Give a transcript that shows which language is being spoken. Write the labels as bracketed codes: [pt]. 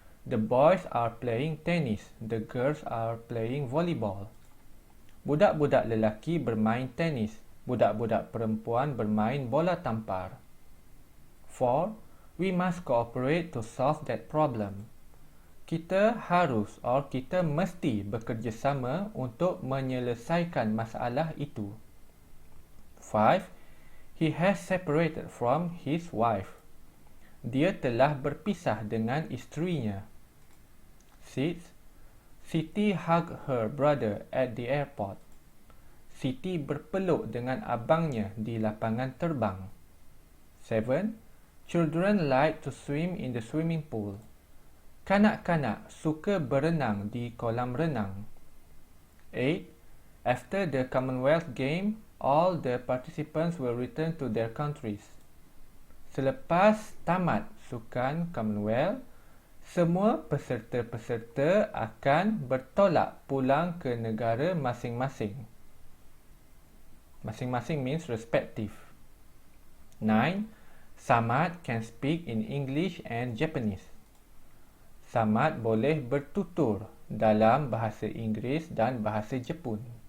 [en] The boys are playing tennis. The girls are playing volleyball. [ms] Budak-budak lelaki bermain tenis. Budak-budak perempuan bermain bola tampar. 4. [en] We must cooperate to solve that problem. [ms] Kita harus or kita mesti bekerjasama untuk menyelesaikan masalah itu. 5. [en] He has separated from his wife. [ms] Dia telah berpisah dengan isterinya. [en] 6. Siti hugged her brother at the airport. [ms] Siti berpeluk dengan abangnya di lapangan terbang. [en] 7. Children like to swim in the swimming pool. [ms] Kanak-kanak suka berenang di kolam renang. [en] 8. After the Commonwealth Game, all the participants will return to their countries. [ms] Selepas tamat sukan Commonwealth, semua peserta-peserta akan bertolak pulang ke negara masing-masing. [en] Masing-masing means respective. 9. Samad can speak in English and Japanese. [ms] Samad boleh bertutur dalam bahasa Inggeris dan bahasa Jepun.